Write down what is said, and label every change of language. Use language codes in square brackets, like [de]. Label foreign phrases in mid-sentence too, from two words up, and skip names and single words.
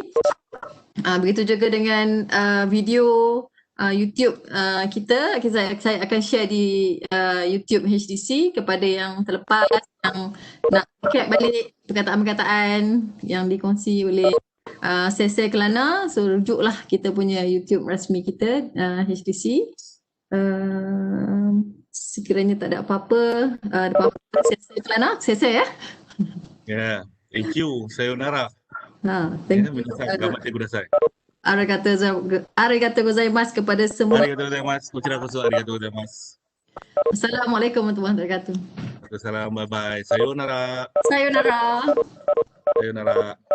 [ms] Begitu juga dengan video YouTube kita saya akan share di YouTube HDC kepada yang terlepas, yang nak recap balik perkataan-perkataan yang dikongsi oleh Sese Kelana, so rujuklah kita punya YouTube rasmi kita HDC. Sekiranya tak ada apa-apa, saya Kelana, saya ya. [en] Yeah. Thank you. Sayonara. Thank Yeah, you. [ja] 皆さん、頑張ってください. ありがとうございます [ms] kepada semua. [ja] ありがとうございます。こちらこそありがとうございます. [ar] السلام عليكم ورحمة الله وبركاته. [en] Salam, bye-bye. Sayonara. Sayonara. Sayonara.